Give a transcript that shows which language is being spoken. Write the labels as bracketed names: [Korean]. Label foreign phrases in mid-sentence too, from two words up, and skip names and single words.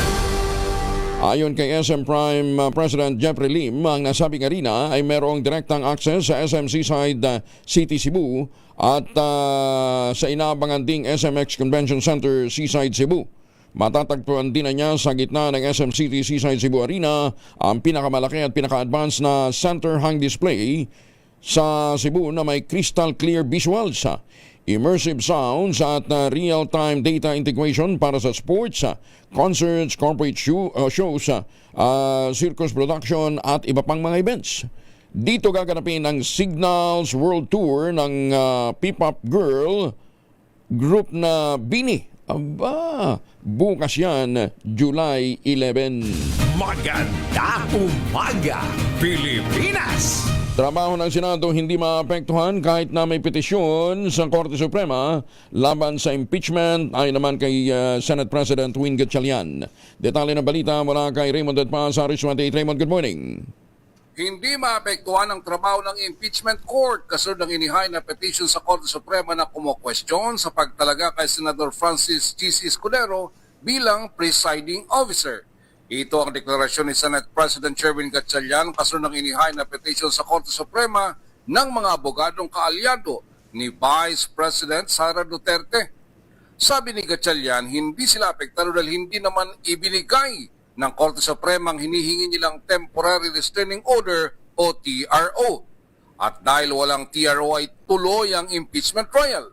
[Filipino] Ayon kay SM Prime President Jeffrey Lim, ang nasabing arena ay mayroong direktang access sa SM Seaside City Cebu at sa inaabangan ding SMX Convention Center Seaside Cebu. Matatagpuan din na niya sa gitna ng SM City Seaside Cebu Arena ang pinakamalaki at pinaka-advanced na center hung display sa Cebu na may [English] crystal clear visuals, immersive sounds [Filipino] at [English] real-time data integration [Filipino] para sa [English] sports, concerts, corporate shows, circus production [Filipino] at iba pang mga events. Dito gaganapin ang Signals World Tour ng P-Pop [English] Girl group [Filipino] na Bini. Aba, bukas yan, July 11. Magandang umaga, Pilipinas! Trabaho ng Senado hindi maapektuhan kahit na may petisyon sa Korte Suprema laban sa impeachment ay naman kay Senate President Win Gatchalian. Detalye ng balita mula kay Raymond Edpa sa Aris 28. [English] Raymond, good morning. [Filipino] Hindi maapektuhan ang trabaho ng impeachment court kasunod ng inihay na petition sa Korte Suprema na kumo-question sa pagtalaga kay Senador Francis G.C. Escudero bilang presiding officer. Ito ang deklarasyon ni Senate President Sherwin Gatchalian kasunod ng inihay na petition sa Korte Suprema ng mga abogadong kaalyado ni Vice President Sara Duterte. Sabi ni Gatchalian, hindi sila apektado dahil hindi naman ibinigay ng Korte Suprema ang hinihingi nilang [English] Temporary Restraining Order [Filipino] o TRO. At dahil walang TRO ay tuloy ang impeachment trial.